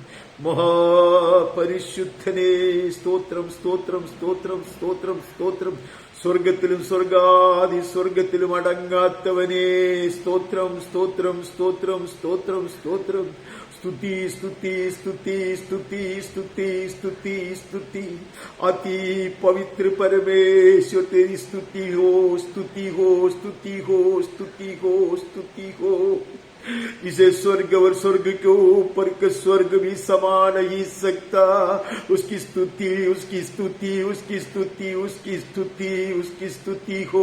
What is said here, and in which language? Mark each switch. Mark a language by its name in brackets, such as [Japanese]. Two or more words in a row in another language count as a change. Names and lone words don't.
[Malayalam] മഹാപരിശുദ്ധനേ സ്തോത്രം സ്തോത്രം സ്തോത്രം സ്തോത്രം സ്തോത്രം. സ്വർഗത്തിലും സ്വർഗാദി സ്വർഗത്തിലും അടങ്ങാത്തവനേ സ്തോത്രം സ്തോത്രം സ്തോത്രം സ്തോത്രം സ്തോത്രം. സ്തുതി സ്തുതി സ്തുതി സ്തുതി സ്തുതി സ്തുതി സ്തുതി. [Hindi] अति पवित्र परमेश्वर तेरी स्तुति हो, स्तुति हो, स्तुति हो, स्तुति हो, स्तुति हो. इसे स्वर्ग और स्वर्ग के ऊपर का स्वर्ग भी समा नहीं सकता. उसकी स्तुति उसकी स्तुति उसकी स्तुति उसकी स्तुति उसकी स्तुति हो.